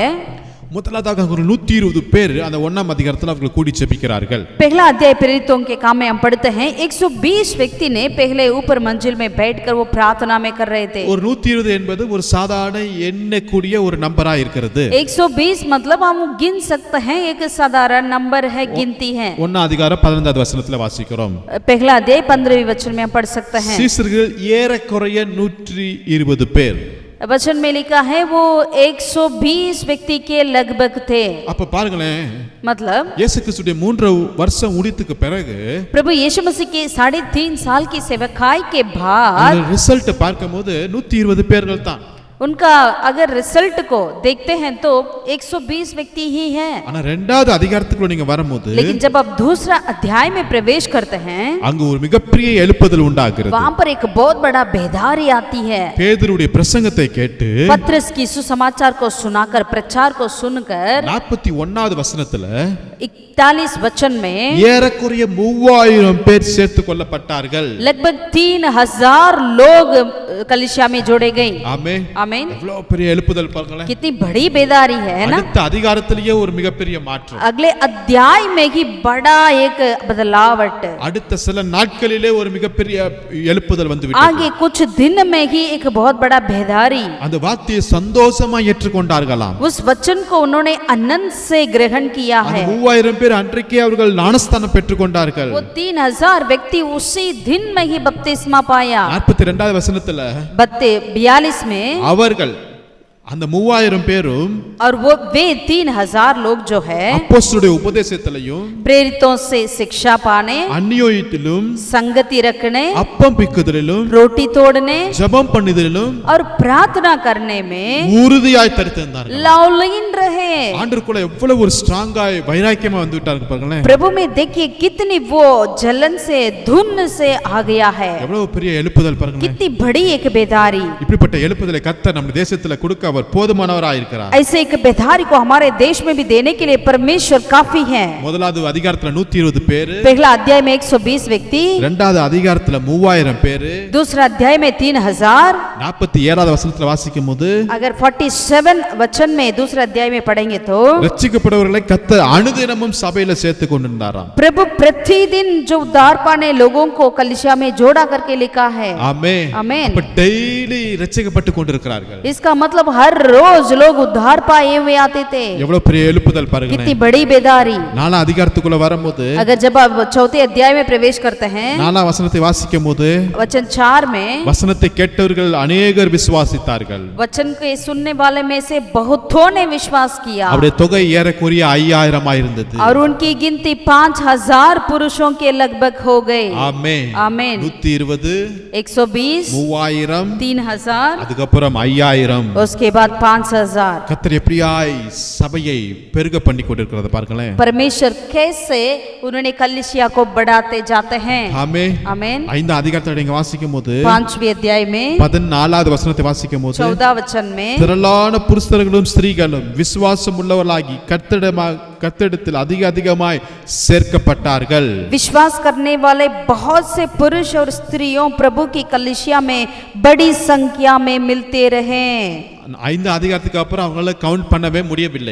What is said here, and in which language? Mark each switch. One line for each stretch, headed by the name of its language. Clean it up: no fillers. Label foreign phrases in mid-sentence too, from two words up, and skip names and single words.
Tamil: முதலாவதாக ஒரு 120 பேர் அந்த 1ஆம் அதிகாரத்தில் அவர்கள் கூடி ஜெபிக்கிறார்கள்।
Hindi: पहला अध्याय प्रेरितों के काम में हम पढ़ते हैं 120 व्यक्ति ने पहले ऊपर मंजिल में बैठकर वो प्रार्थना में कर रहे थे।
Tamil: ஒரு 120 என்பது ஒரு சாதாரண எண்ணக்கூடிய ஒரு நம்பரா இருக்கிறது।
Hindi: 120 मतलब हम गिन सकते हैं, एक साधारण नंबर है, गिनती है।
Tamil: 1ஆம் அதிகாரம் 15வது வசனத்துல வாசிக்கிறோம்,
Hindi: पहला अध्याय 15वें वचन में हम पढ़ सकते हैं।
Tamil: சீஷர்கள் ஏறக்குறைய 120 பேர்।
Hindi: वचन में लिखा है वो 120 व्यक्ति के लगभग थे।
Tamil: அப்ப பாருங்களேன்,
Hindi: मतलब
Tamil: இயேசு கிறிஸ்துடைய 3 வருஷம் முடித்துக்கு பிறகு
Hindi: प्रभु यीशु मसीह के 3.5 साल की सेवकाई के बाद
Tamil: ரிசல்ட் பார்க்கும்போது 120 பேர்கள் தான்।
Hindi: उनका अगर रिजल्ट को देखते हैं तो 120 व्यक्ति ही हैं।
Tamil: ஆனா 2வது அதிகாரத்துக்குள்ள நீங்க வரும்போது,
Hindi: लेकिन जब आप दूसरा अध्याय में प्रवेश करते हैं
Tamil: அங்க ஒரு மிகப்பெரிய எழுப்புதல் உண்டாகிறது।
Hindi: वहां पर एक बहुत बड़ा बेदारी आती है।
Tamil: பேதுருடைய பிரசங்கத்தை கேட்டு
Hindi: पत्रस की सुसमाचार को सुनाकर, प्रचार को सुनकर
Tamil: 41வது வசனத்துல
Hindi: 41 वचन में
Tamil: ஏறக்குறைய 3000 பேர் சேர்த்து கொள்ளப்பட்டார்கள்।
Hindi: लगभग 3000 लोग कलीसिया में जोड़े गए।
Tamil: ஆமென்,
Hindi: आमीन।
Tamil: எவ்வளவு பெரிய எழுப்புதல் பாருங்களேன்।
Hindi: कितनी बड़ी बेदारी है ना।
Tamil: அடுத்த அதிகாரத்திலேயே ஒரு மிகப்பெரிய மாற்றம்,
Hindi: अगले अध्याय में ही बड़ा एक बदलावट,
Tamil: அடுத்த சில நாட்களிலே ஒரு மிகப்பெரிய எழுப்புதல் வந்து விட்டது।
Hindi: आगे कुछ दिन में ही एक बहुत बड़ा बेदारी।
Tamil: அந்த வார்த்தையை சந்தோஷமா ஏற்றுக்கொண்டார்களாம்।
Hindi: उस वचन को उन्होंने आनंद से ग्रहण किया
Tamil: அந்த
Hindi: है।
Tamil: 3000 பேர் அன்றைக்கே அவர்கள் ஞானஸ்தானம் பெற்றுக்கொண்டார்கள்।
Hindi: वो 3000 व्यक्ति उसी दिन में ही बपतिस्मा पाया।
Tamil: 42வது वசனத்துல
Hindi: 42 में
Tamil: அவர்கள் அந்த 3000 பேரும்
Hindi: और वो वे 3000 लोग जो है
Tamil: அப்போஸ்தலருடைய உபதேசத்திலும்
Hindi: प्रेरितों से शिक्षा पाने,
Tamil: அந்நியோன்யத்திலும்
Hindi: संगति रखने,
Tamil: அப்பம் பிக்குதலிலும்
Hindi: रोटी तोड़ने
Tamil: ஜெபம் பண்ணுதலிலும்
Hindi: और प्रार्थना करने में
Tamil: உறுதியாய் தரித்திருந்தார்கள்।
Hindi: लवलीन रहे।
Tamil: ஆண்டவருக்குள்ள எவ்வளவு ஒரு ஸ்ட்ராங்காய் வைராக்கியமா வந்து விட்டாங்க பாருங்களேன்।
Hindi: प्रभु में देखिए कितनी वो जलन से, धुन से आ गया है।
Tamil: எவ்வளவு பெரிய எழுப்புதல் பாருங்களேன்।
Hindi: कितनी बड़ी एक बेदारी।
Tamil: இப்படிப்பட்ட எழுப்புதலை கர்த்தர் நம்ம தேசத்துல கொடுக்க அவர் போதுமானவராய் இருக்கிறார்.
Hindi: ऐसे एक बेधारी को हमारे देश में भी देने के लिए परमेश्वर काफी है.
Tamil: முதலாவது அதிகாரத்துல 120 பேரு,
Hindi: पहला अध्याय में 120 व्यक्ति,
Tamil: இரண்டாவது அதிகாரத்துல 3000 பேரு,
Hindi: दूसरा अध्याय में 3000.
Tamil: 47வது வசனத்துல வாசிக்கும்போது
Hindi: अगर 47 वचन में दूसरा अध्याय में पढ़ेंगे तो
Tamil: ரட்சிக்கப்படுவர்களை கர்த்தர் அனுதினமும் சபையில சேர்த்து கொண்டிருந்தாராம்.
Hindi: प्रभु प्रतिदिन जो उद्धार पाने लोगों को कलीसिया में जोड़ा करके लिखा है.
Tamil: ஆமென்.
Hindi: आमीन.
Tamil: அப்ப டெய்லி ரட்சிக்கப்பட்டு கொண்டிருக்கிறார்கள்.
Hindi: इसका मतलब हर रोज लोग उद्धार पाए हुए आते थे.
Tamil: எவ்வளவு பெரிய எழுப்புதல் பாருங்க.
Hindi: कितनी बड़ी बेदारी.
Tamil: 4 அதிகாரத்துக்குள்ள வரும்போது
Hindi: अगर जब आप चौथे अध्याय में प्रवेश करते हैं,
Tamil: 4 வசனத்தை வாசிக்கும்போது
Hindi: वचन 4 में
Tamil: வசனத்தை கேட்டவர்கள் अनेகர் விசுவாசித்தார்கள்.
Hindi: वचन के सुनने वाले में से बहुतों ने विश्वास किया
Tamil: அவருடைய தொகை ஏறக்குறைய 5000 ஆயிருந்தது.
Hindi: और उनकी गिनती 5000 पुरुषों के लगभग हो गए.
Tamil: ஆமென்.
Hindi: आमीन.
Tamil: 120
Hindi: 120
Tamil: 3000
Hindi: 3000
Tamil: அதுக்கப்புறம் 5000.
Hindi: उसके बाद 5000.
Tamil: கர்த்தர் எப்படியாய் சபையை பெருக பண்ணி கொண்டிருக்கிறத பாருங்களேன்.
Hindi: परमेश्वर कैसे उन्होंने कलीसिया को बढ़ाते जाते हैं.
Tamil: ஆமென்.
Hindi: आमीन.
Tamil: 5 அதிகாரத்தை நீங்க வாசிக்கும்போது
Hindi: 5वें अध्याय में
Tamil: 14வது வசனத்தை வாசிக்கும்போது
Hindi: 14 वचन में
Tamil: திரளான புருஷர்களும் ஸ்திரீகளும் விசுவாசம் உள்ளவர்களாகி கர்த்தரிடத்தில் அதிகமாய் சேர்க்கப்பட்டார்கள்.
Hindi: विश्वास करने वाले बहुत से पुरुष और स्त्रियों प्रभु की कलीसिया में बड़ी संख्या में मिलते रहे.
Tamil: 5 அதிகாரத்துக்கு அப்புறம் அவங்களால கவுண்ட் பண்ணவே முடியவில்லை.